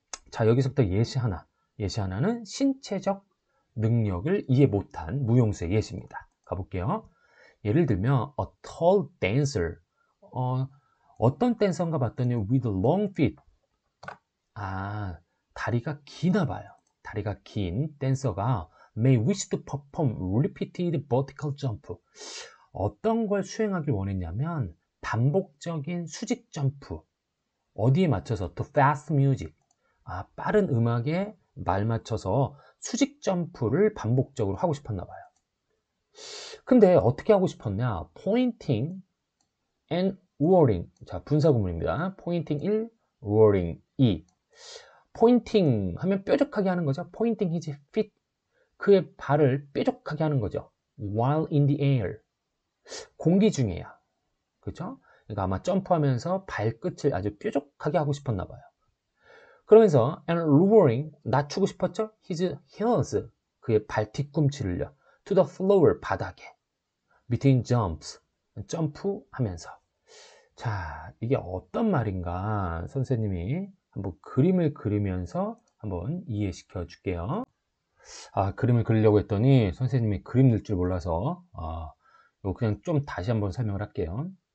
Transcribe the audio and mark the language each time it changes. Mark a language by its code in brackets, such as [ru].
[ko] 자, 여기서부터 예시 하나는 신체적 능력을 이해 못한 무용수의 예시입니다. 가볼게요. 예를 들면 [en] a tall dancer, [ko] 어떤 댄서인가 봤더니 [en] with long feet, [ko] 다리가 기나 봐요. 다리가 긴 댄서가 [en] may wish to perform repeated vertical jump. [ko] 어떤 걸 수행하길 원했냐면 반복적인 수직 점프. 어디에 맞춰서? [en] to fast music. [ko] 빠른 음악에 말 맞춰서 수직 점프를 반복적으로 하고 싶었나 봐요. 근데 어떻게 하고 싶었냐? [en] pointing and whirling. [ko] 자, 분사구문입니다. [en] pointing 1, whirling 2. [ko] pointing 하면 뾰족하게 하는 거죠. [en] pointing his feet. [ko] 그의 발을 뾰족하게 하는 거죠. [en] while in the air. [ko] 공기 중에야. 그렇죠? 그러니까 아마 점프하면서 발끝을 아주 뾰족하게 하고 싶었나 봐요. 그러면서 [en] and lowering, [ko] 낮추고 싶었죠? [en] his heels, [ko] 그의 발 뒤꿈치를요. [en] to the floor, [ko] 바닥에. [en] between jumps, [ko] 점프하면서. 자, 이게 어떤 말인가 선생님이 한번 그림을 그리면서 한번 이해시켜 줄게요. 그림을 그리려고 했더니 선생님이 그림 넣을 줄 몰라서 이거 그냥 좀 다시 한번 설명을 할게요.